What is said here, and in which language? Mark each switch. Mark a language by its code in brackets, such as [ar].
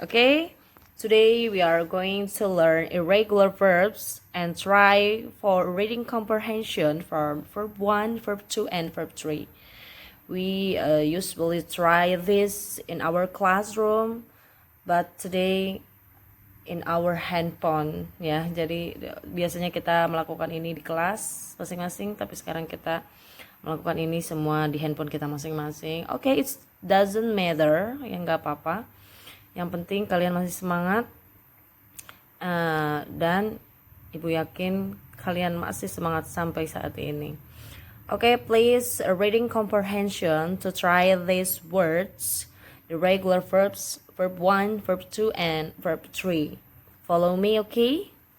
[en] Okay, today we are going to learn irregular verbs and try for reading comprehension from verb 1, verb 2, and verb 3. We usually try this in our classroom, but today in our handphone ya. [id] Jadi biasanya kita melakukan ini di kelas masing-masing, tapi sekarang kita melakukan ini semua di handphone kita masing-masing. Oke, [en] it doesn't matter, [id] ya nggak apa-apa. Yang penting kalian masih semangat, dan ibu yakin kalian masih semangat sampai saat ini. [en] Oke, please reading comprehension to try these words, irregular verbs, verb 1, verb 2, and verb 3. Follow me, okay?